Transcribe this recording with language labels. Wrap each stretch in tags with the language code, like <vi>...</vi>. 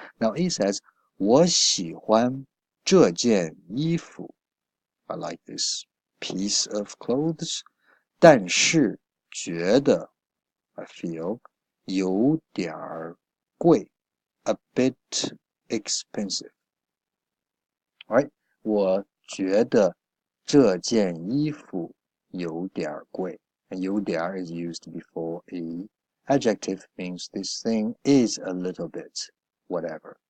<en>Now it says,</en> <zh>我喜欢这件衣服。</zh> <en>I like this piece of clothes.</en> <zh>但是觉得</zh> <en>I feel</en> <zh>有点儿贵</zh> <en>a bit expensive. Alright,</en> <zh>我觉得这件衣服有点儿贵。</zh> <en>And 有点儿 is used before a adjective means this thing is a little bit whatever.</en>